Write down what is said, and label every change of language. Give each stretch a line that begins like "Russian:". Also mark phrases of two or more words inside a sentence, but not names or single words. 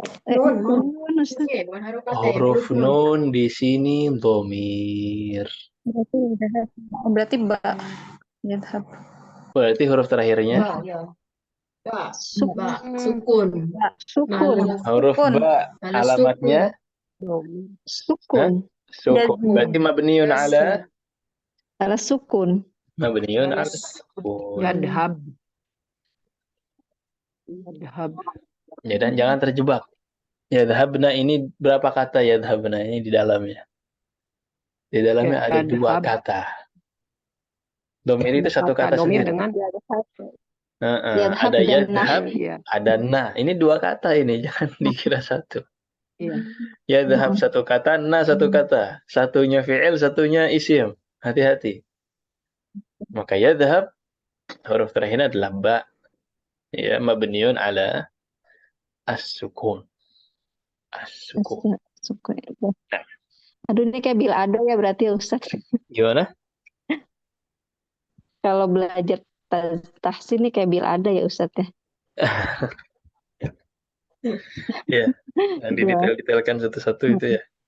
Indonesian: Nun. Ustaz. Oke, bukan harokat ya, Huruf nun. nun di sini dhamir. Berarti ba. Yadhab. Berarti huruf terakhirnya Ba, ya. Ba, Sukun. ba, sukun. Sukun. huruf ba. Ala Alamatnya Sukun. sukun. Berarti
Arabic: مبني على على سكون. مبني على سكون.
Indonesian: Yadhab. Ya, dan jangan terjebak. Yadhabna ini berapa kata yadhabna ini di dalamnya? Di dalamnya ada dua kata. Domir itu satu kata domir sendiri. dengan Ada yadhab, iya. ada na. Ini dua kata ini, jangan dikira satu. Iya. Yadhab satu kata, na satu kata. Satunya fi'il, satunya isim. Hati-hati. Maka yadhab, huruf terakhirnya adalah ba.
Arabic: Ya, مبني على السكون.
Indonesian: As-sukun. Sukun. Aduh, ini kayak bil ada ya berarti ya Ustaz. Gimana? Kalau belajar tahsin ini kayak bil ada ya Ustaz ya. Ya, nanti detail-detailkan satu-satu itu ya.